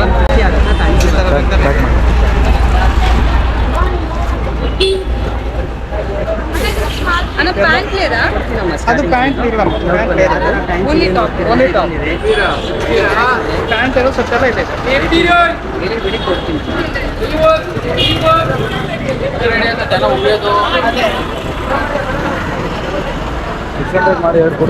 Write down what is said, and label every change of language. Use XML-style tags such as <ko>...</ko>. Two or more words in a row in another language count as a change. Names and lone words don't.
<te>అన్న ప్యాంట్ లేదా?</te> <kn>ಅದು ಪ್ಯಾಂಟ್ ಇಲ್ಲ.</kn> <en>only top.</en> <kn>ಪ್ಯಾಂಟ್ ಇರೋ ಸತ್ತೆಲ್ಲ ಇದೆ. ಮಾಡಿ ಹೇಳ್ಕೊಡು.</kn>